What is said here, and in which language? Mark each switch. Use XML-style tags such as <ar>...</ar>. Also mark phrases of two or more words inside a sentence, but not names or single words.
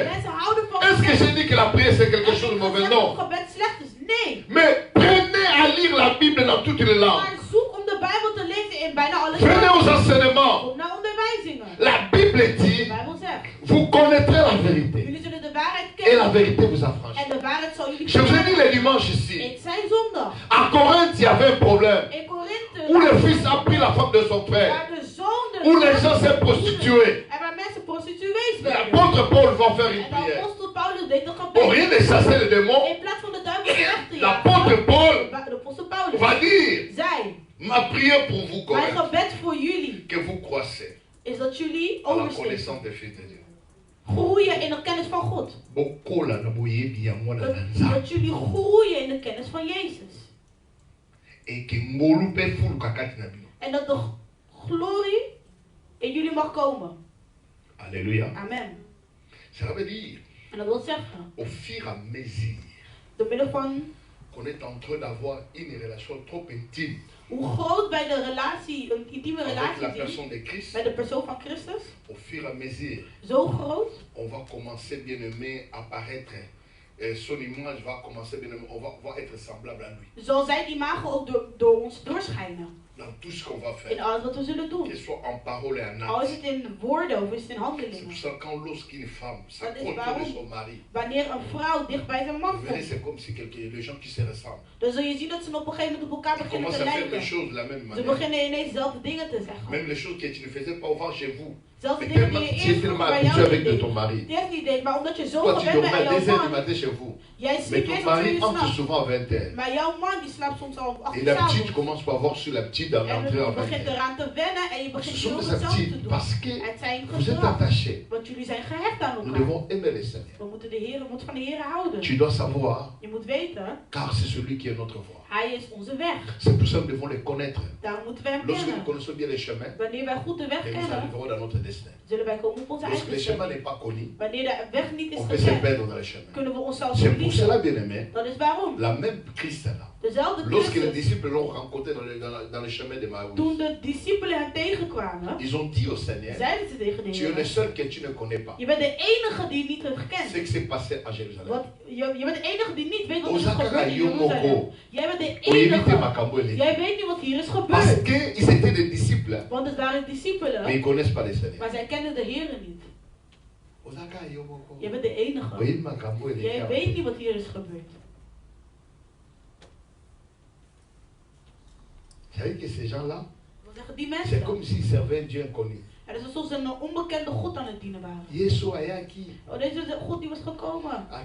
<nl>Mensen houden van</nl> <fr>Est-ce que j'ai dit que la prière c'est quelque chose de</fr> <nl>Ik</nl> <fr>mauvais?</fr> <nl>zeg dat</nl> <fr>Non.</fr> <nl>het gebed slecht is. Nee.</nl> <fr>Mais prenez à lire la Bible dans toutes les langues.</fr> <nl>Maar zoek om de Bijbel te lezen in bijna alle</nl> <fr>Venez</fr> <nl>talen.</nl> <fr>aux enseignements.</fr> <nl>Kom naar onderwijzingen.</nl> <fr>La Bible</fr> <nl>De</nl> <fr>dit,</fr> <nl>Bijbel zegt,</nl> <fr>vous connaîtrez la vérité.</fr> <nl>jullie zullen de waarheid</nl> <fr>Et la</fr> <nl>kennen.</nl> <fr>vérité vous affranchit.</fr> <nl>En de waarheid zal jullie</nl> <fr>Je vous ai dit</fr> <nl>vertellen.</nl> <fr>le dimanche ici.</fr> <nl>Ik zei zondag.</nl> <fr>À Corinthe, il y avait un problème.</fr> <nl>In Korinthe.</nl> <fr>Où le fils a pris la femme de son frère.</fr> <nl>Waar de zoon de</nl> <fr>Où les gens s'est prostitués.</fr> <nl>En waar mensen prostituees werden.</nl> <fr>L'apôtre Paul va faire une</fr> <nl>En de</nl> <fr>prière.</fr> <nl>apostel Paulus deed een</nl> <fr>Au</fr> <nl>gebed.</nl> <fr>rien de chasser le démon,</fr> <nl>In plaats van de duivel weg te</nl> <fr>l'apôtre</fr> <nl>jagen.</nl> <fr>Paul</fr> <nl>De apostel Paulus</nl> <fr>va dire,</fr> <nl>zei,</nl> <fr>ma prière pour vous,</fr> <nl>mijn</nl> <fr>Corinthe,</fr> <nl>gebed voor jullie</nl> <fr>que vous croissez</fr> <nl>is dat jullie</nl> <fr>à la</fr> <nl>oversteken.</nl> <fr>connaissance des fils de Dieu.</fr> <nl>Groeien in de kennis van God. Dat jullie groeien in de kennis van Jezus. En dat de glorie in jullie mag komen.</nl> <fr>Alléluia. Amen. Ça veut dire,</fr> <nl>en dat wil zeggen,</nl> <fr>au fur et à mesure</fr> <nl>door middel van</nl> <fr>qu'on est en train d'avoir une relation trop intime,</fr> <nl>hoe groot bij de relatie, een intieme relatie is, bij de persoon van Christus,</nl> <fr>au fur et à mesure,</fr> <nl>zo groot,</nl> <fr>on va commencer bien aimé à paraître. Son image va commencer bien aimé, on va être semblable à lui.</fr> <nl>Zal zijn imago ook door ons doorschijnen.</nl> <fr>Dans tout ce qu'on va faire.</fr> <nl>In alles wat we zullen doen.</nl> <fr>Qu'il soit en parole et en acte.</fr> <nl>Al is het in woorden of is het in handelingen.</nl> <fr>C'est pour ça quand lorsqu'une femme s'approche de son mari.</fr> <nl>Wanneer een vrouw dicht bij zijn man komt.</nl> <fr>C'est comme si les gens qui se ressemblent.</fr> <nl>Dan zul je zien dat ze op een gegeven moment op elkaar beginnen te lijken. Ze beginnen ineens dezelfde dingen te zeggen.</nl> <fr>Même les choses que tu ne faisais pas avant chez vous.</fr> <nl>Zelfs de dingen die je eerst bij jou niet deed, maar omdat je zo gewend bent aan jouw man. Jij sliept eerst om 2 uur s'nachts. Maar jouw man die slaapt soms al 8 uur s'avonds. En je begint eraan te wennen en je begint zo hetzelfde te doen. Het zijn gedrag. Want jullie zijn gehecht aan elkaar. We moeten van de Heer houden. Je moet weten.</nl> <fr>Car c'est celui qui est notre voie.</fr> <nl>Hij is onze weg.</nl> <fr>C'est pour ça que nous devons les connaître.</fr> <nl>Daarom moeten we hem kennen.</nl> <fr>Lorsque nous connaissons bien les chemins,</fr> <nl>wanneer wij goed de weg kennen,</nl> <fr>nous arriverons dans notre destin.</fr> <nl>Zullen wij komen op onze eigen bestemming. Wanneer de weg niet is gekend, kunnen we onszelf verliezen. Dat is waarom.</nl> <fr>La même Christ là.</fr> <nl>Dezelfde</nl> <fr>Lorsque les disciples l'ont rencontré dans le chemin de Maïs,</fr> <nl>toen de discipelen hem tegenkwamen,</nl> <fr>ils ont dit au Seigneur,</fr> <nl>zeiden ze tegen de Heer,</nl> <fr>tu es le seul que tu ne connais pas.</fr> <nl>Je bent de enige die je niet hebt gekend.</nl> <fr>C'est que c'est passé à Jérusalem.</fr> <nl>Je bent de enige die niet weet wat er is gebeurd in Jeruzalem. Jij bent de enige. Jij weet niet wat hier is gebeurd.</nl> <fr>Parce que ils étaient des disciples.</fr> <nl>Want het waren discipelen.</nl> <fr>Mais ils connaissent pas le Seigneur.</fr> <nl>Maar zij kennen de Heer niet. Jij bent de enige. Jij weet niet wat hier is gebeurd.</nl> <fr>Vous savez que ces gens-là, c'est comme s'ils servaient Dieu inconnu.</fr> <nl>Het is alsof ze een onbekende God aan het dienen waren. Deze God die was gekomen.</nl>